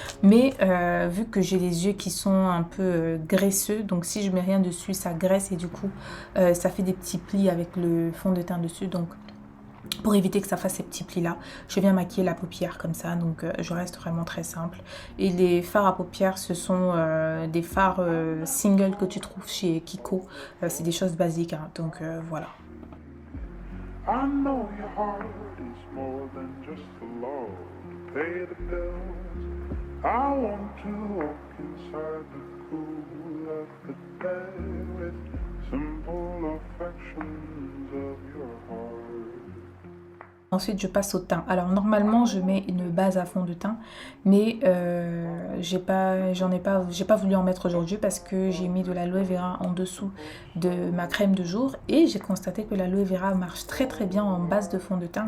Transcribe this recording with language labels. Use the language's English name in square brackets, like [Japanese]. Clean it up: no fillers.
[French] Mais vu que j'ai les yeux qui sont un peu graisseux, donc si je mets rien dessus ça graisse et du coup ça fait des petits plis avec le fond de teint dessus. Donc pour éviter que ça fasse ces petits plis là, je viens maquiller la paupière comme ça. Donc je reste vraiment très simple. Et les fards à paupières, ce sont des fards single que tu trouves chez Kiko. C'est des choses basiques, hein. Donc voilà. [English] I know your heart is more than just a law to pay the bills. I want to walk inside the cool of the day with simple affections of your heart. [French] Ensuite, je passe au teint. Alors, normalement, je mets une base à fond de teint, mais j'ai pas voulu en mettre aujourd'hui parce que j'ai mis de l'aloe vera en dessous de ma crème de jour et j'ai constaté que l'aloe vera marche très très bien en base de fond de teint.